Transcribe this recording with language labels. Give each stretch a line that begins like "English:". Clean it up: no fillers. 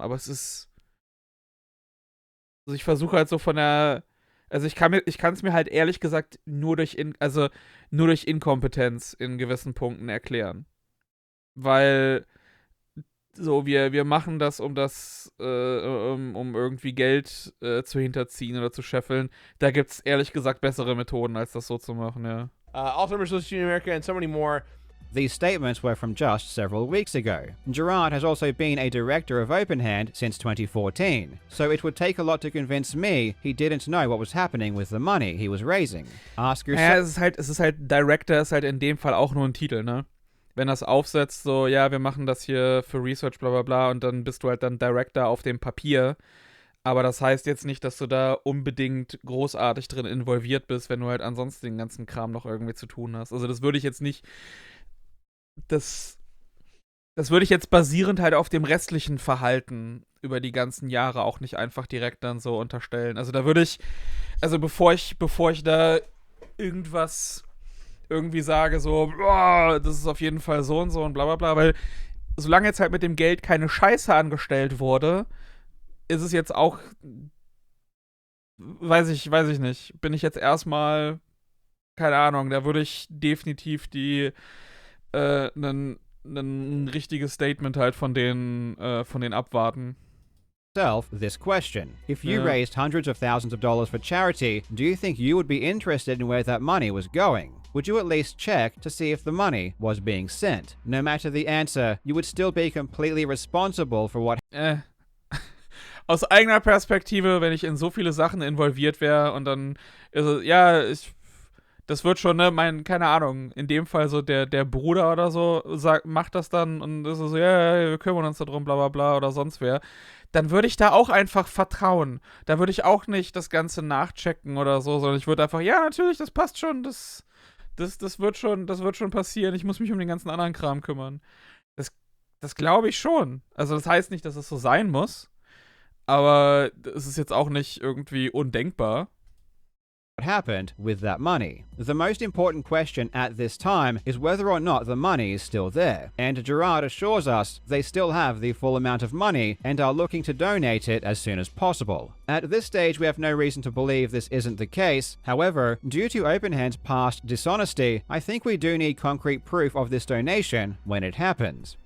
German: Aber es ist, also ich versuche halt so also ich kann es mir halt ehrlich gesagt nur durch Inkompetenz in gewissen Punkten erklären. Weil so, wir machen das, um irgendwie Geld zu hinterziehen oder zu scheffeln. Da gibt es ehrlich gesagt bessere Methoden, als das so zu machen, ja.
English: Alzheimer's Association of America and so many more. These statements were from just several weeks ago. Gerard has also been a director of OpenHand since 2014, so it would take a lot to convince me he didn't know what was happening with the money he was raising. Ask yourself.
German: Ja, es ist halt, Director ist halt in dem Fall auch nur ein Titel, ne? Wenn das aufsetzt, so, ja, wir machen das hier für Research, bla bla bla, und dann bist du halt dann Director auf dem Papier. Aber das heißt jetzt nicht, dass du da unbedingt großartig drin involviert bist, wenn du halt ansonsten den ganzen Kram noch irgendwie zu tun hast. Also das würde ich jetzt nicht, Das würde ich jetzt basierend halt auf dem restlichen Verhalten über die ganzen Jahre auch nicht einfach direkt dann so unterstellen. Also da würde ich, also bevor ich da irgendwas irgendwie sage, so, boah, das ist auf jeden Fall so und bla bla bla, weil solange jetzt halt mit dem Geld keine Scheiße angestellt wurde, ist es jetzt auch, weiß ich nicht, bin ich jetzt erstmal, keine Ahnung, da würde ich definitiv ein richtiges Statement halt von denen abwarten.
English: This question. If you Yeah. raised hundreds of thousands of dollars for charity, do you think you would be interested in where that money was going? Would you at least check to see if the money was being sent? No matter the answer, you would still be completely responsible for what
German: Aus eigener Perspektive, wenn ich in so viele Sachen involviert wäre und dann ist es, ja, das wird schon, ne, keine Ahnung, in dem Fall so der Bruder oder so macht das dann und ist so, ja, wir kümmern uns darum, bla bla bla oder sonst wer, dann würde ich da auch einfach vertrauen. Da würde ich auch nicht das Ganze nachchecken oder so, sondern ich würde einfach, ja, natürlich, das passt schon, das wird schon passieren, ich muss mich um den ganzen anderen Kram kümmern. Das glaube ich schon. Also das heißt nicht, dass es so sein muss, aber es ist jetzt auch nicht irgendwie undenkbar.
English: happened with that money. The most important question at this time is whether or not the money is still there, and Gerard assures us they still have the full amount of money and are looking to donate it as soon as possible. At this stage, we have no reason to believe this isn't the case. However, due to OpenHand's past dishonesty, I think we do need concrete proof of this donation when it happens.